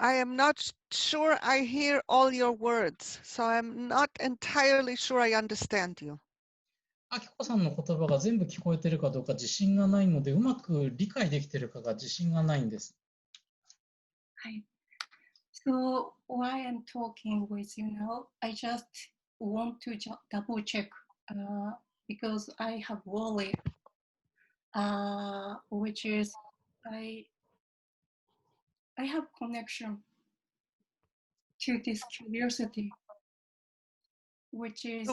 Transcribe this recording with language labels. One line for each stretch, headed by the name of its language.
English: I am not sure I hear all your words, so I'm not entirely sure I understand you.
Japanese: あきこさんの言葉が全部聞こえているかどうか自信がないので、うまく理解できているかが自信がないんです。はい。
English: So while I'm talking with you now, I just want to double check because I have worry, which is I have connection to this curiosity, which is